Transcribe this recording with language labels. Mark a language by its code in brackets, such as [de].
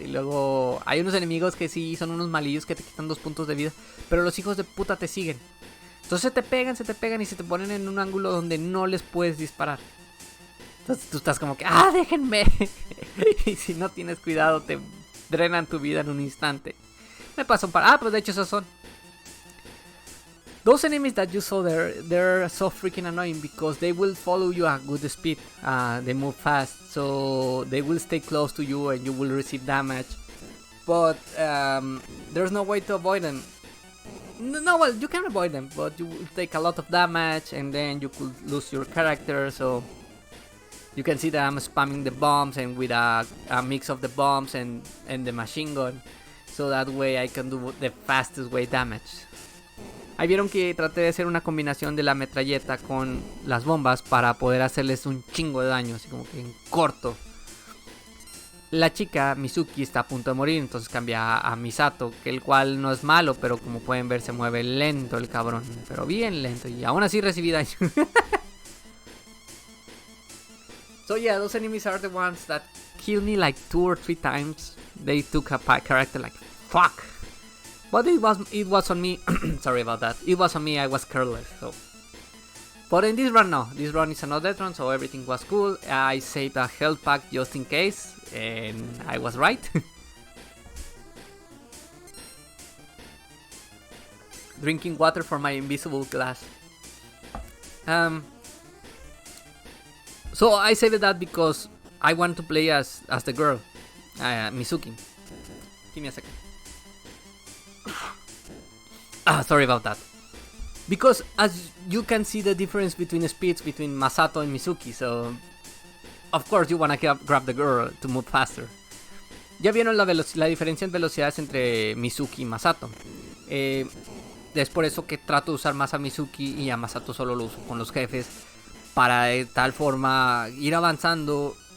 [es] Y luego hay unos enemigos que sí son unos malillos que te quitan 2 puntos de vida, pero los hijos de puta te siguen. Entonces se te pegan y se te ponen en un ángulo donde no les puedes disparar. Entonces tú estás como que, déjenme. Y si no tienes cuidado te drenan tu vida en un instante. Me pasó un par. Pues de hecho esos son. [en] Those enemies that you saw there, they're so freaking annoying because they will follow you at good speed. They move fast, so they will stay close to you and you will receive damage. But there's no way to avoid them. No, well, you can avoid them, but you will take a lot of damage and then you could lose your character. So you can see that I'm spamming the bombs and with a mix of the bombs and the machine gun. So that way I can do the fastest way damage. [es] Ahí vieron que traté de hacer una combinación de la metralleta con las bombas para poder hacerles un chingo de daño, así como que en corto. La chica, Mizuki, está a punto de morir, entonces cambia a Misato, que el cual no es malo, pero como pueden ver se mueve lento el cabrón, pero bien lento, y aún así recibí daño. [en] So yeah, those enemies are the ones that kill me like 2 or 3 times. They took a character like fuck. But it was on me. Sorry about that. It was on me. I was careless. So, but in this run, no. This run is another run, so everything was cool. I saved a health pack just in case, and I was right. Drinking water from my invisible glass. So I saved that because I want to play as the girl, Mizuki. Give me a second. Sorry about that. Because as you can see the difference between speeds between Masato and Mizuki, so of course you wanna grab the girl to move faster. [es] Ya vieron la diferencia en velocidades entre Mizuki y Masato. Es por eso que trato de usar más a Mizuki y a Masato solo lo uso con los jefes, para de tal forma ir avanzando.